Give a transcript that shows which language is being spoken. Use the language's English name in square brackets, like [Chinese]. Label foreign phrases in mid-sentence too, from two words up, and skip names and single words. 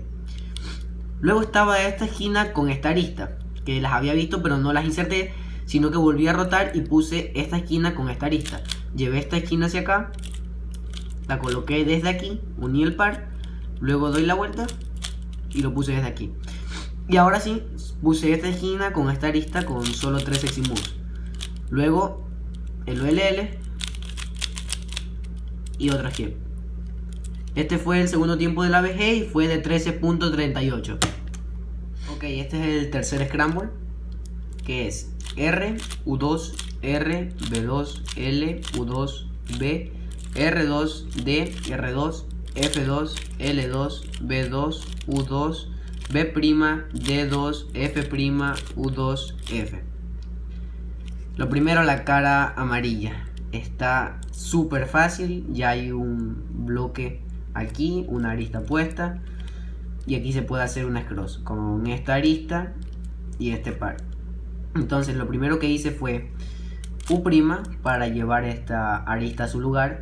[Spanish] Luego estaba esta esquina con esta arista, que las había visto pero no las inserté, sino que volví a rotar y puse esta esquina con esta arista. Llevé esta esquina hacia acá, la coloqué desde aquí, uní el par, luego doy la vuelta y lo puse desde aquí. Y ahora sí, puse esta esquina con esta arista con solo 3 [English] exit moves. [Spanish] Luego el OLL y otra skip. Este fue el segundo tiempo de la ABG y fue de 13.38. Ok, este es el tercer scramble, que es R, U2, R, B2, L, U2, B, R2, D, R2, F2, L2, B2, U2, B', D2, F', U2, F. Lo primero, la cara amarilla. Está súper fácil, ya hay un bloque aquí, una arista puesta. Y aquí se puede hacer una cross con esta arista y este par. Entonces lo primero que hice fue U' para llevar esta arista a su lugar.